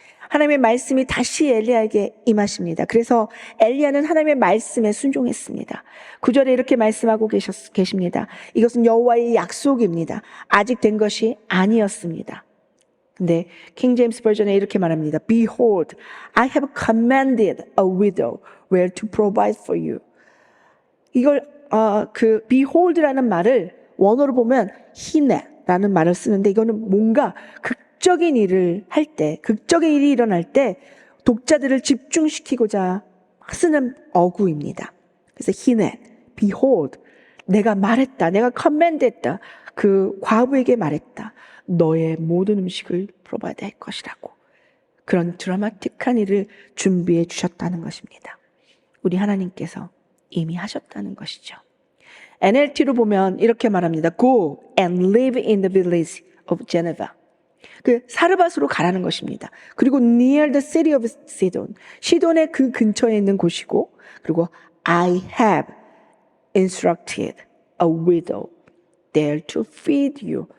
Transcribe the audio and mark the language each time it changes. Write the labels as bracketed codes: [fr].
[ko] 하나님의 말씀이 다시 엘리야에게 임하십니다. 그래서 엘리야는 하나님의 말씀에 순종했습니다. 9절에 이렇게 말씀하고 계십니다. 이것은 여호와의 약속입니다. 아직 된 것이 아니었습니다. 근데 킹 제임스 버전에 이렇게 말합니다. [en] Behold, I have commanded a widow where to provide for you. [ko] 이걸 behold라는 말을 원어로 보면 히네라는 말을 쓰는데 이거는 뭔가 극적인 일을 할 때, 극적인 일이 일어날 때 독자들을 집중시키고자 쓰는 어구입니다. 그래서 히넷, behold, 내가 말했다. 내가 커맨드했다. 그 과부에게 말했다. 너의 모든 음식을 프로바이드 할 것이라고. 그런 드라마틱한 일을 준비해 주셨다는 것입니다. 우리 하나님께서 이미 하셨다는 것이죠. NLT로 보면 이렇게 말합니다. [en] Go and live in the village of Geneva. [ko] 그 사르밧으로 가라는 것입니다. [en] 그리고 near the city of Sidon. [ko] 시돈의 그 근처에 있는 곳이고, 그리고 [en] I have instructed a widow there to feed you.